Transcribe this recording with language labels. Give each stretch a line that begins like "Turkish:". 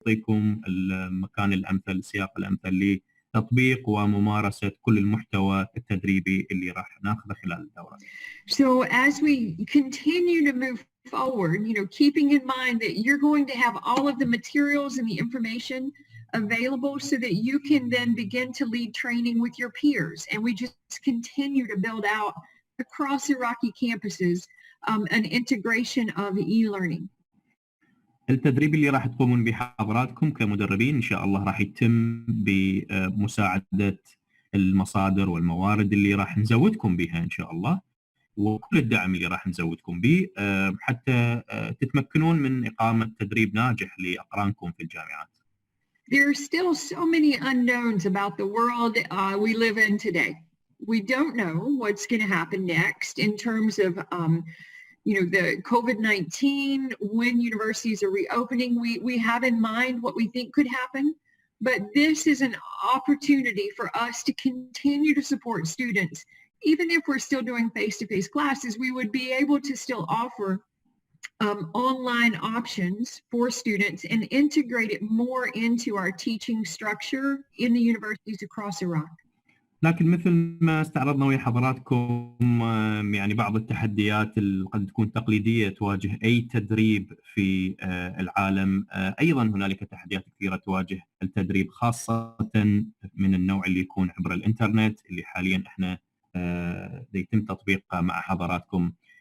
Arabic: تعطيكم المكان الامثل، السياق الامثل لتطبيق وممارسه كل المحتوى التدريبي اللي راح ناخذه خلال الدوره.
English: So as we continue to move forward, keeping in mind that you're going to have all of the materials and the information available so that you can then begin to lead training with your peers. And we just continue to build out across Iraqi campuses an integration of e-learning.
Arabic: التدريب اللي راح تقومون به حضراتكم كمدربين ان شاء الله راح يتم بمساعده المصادر والموارد اللي راح نزودكم بها ان شاء الله، وكل الدعم اللي راح نزودكم به حتى تتمكنون من اقامه تدريب ناجح لاقرانكم في الجامعات.
English: There are still so many unknowns about the world we live in today. We don't know what's going to happen next in terms of the COVID-19, when universities are reopening. We have in mind what we think could happen, but this is an opportunity for us to continue to support students. Even if we're still doing face-to-face classes, we would be able to still offer online options for students and integrate it more into our teaching structure in the universities across Iraq.
Arabic: لكن مثل ما استعرضنا ويا حضراتكم يعني بعض التحديات اللي قد تكون تقليدية تواجه أي تدريب في العالم، أيضا هنالك تحديات كثيرة تواجه التدريب خاصة من النوع اللي يكون عبر الإنترنت اللي حاليا احنا يتم تطبيقه مع حضراتكم.